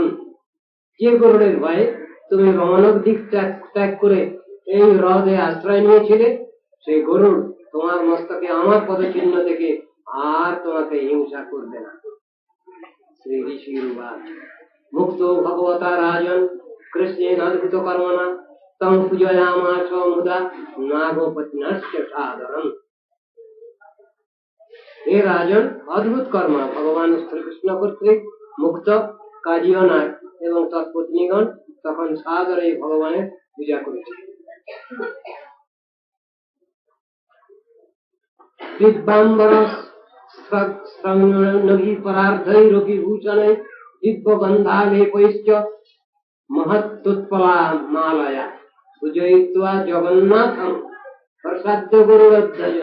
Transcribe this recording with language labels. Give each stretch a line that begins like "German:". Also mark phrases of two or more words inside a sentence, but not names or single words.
Bangla: যে গরুড়ের ভয়ে তুমি রমণক দিক ত্যাগ করে এই হ্রদে আশ্রয় নিয়েছিলে, সেই গরুড় তোমার মস্তকে আমার পদচিহ্ন থেকে আর তোমাকে হিংসা করবে না।
Sanskrit: শ্রী ঋষির মুক্ত ভগবতা রাজন कृष्णेनाद्भुत कर्मणा तम पूजयामास मुदा नागोपतिनश्च सादरम।
Bangla: হে রাজন, অদ্ভুত কর্ম ভগবান শ্রী কৃষ্ণ কর্তৃক মুক্ত কাজিয়নার এবং তার পত্নীগণ তখন সাদরে ভগবানের পূজা করেছে।
Sanskrit: দিব্যাম্বর স্রগ্নভি পরার্ধৈরপি ভূষণে দিব্যগন্ধালেপৈশ্চ মহত্তুৎপলা মালয়া পূজয়িত্বা জগন্নাথং প্রসাদ্য গরুড়ধ্বজ।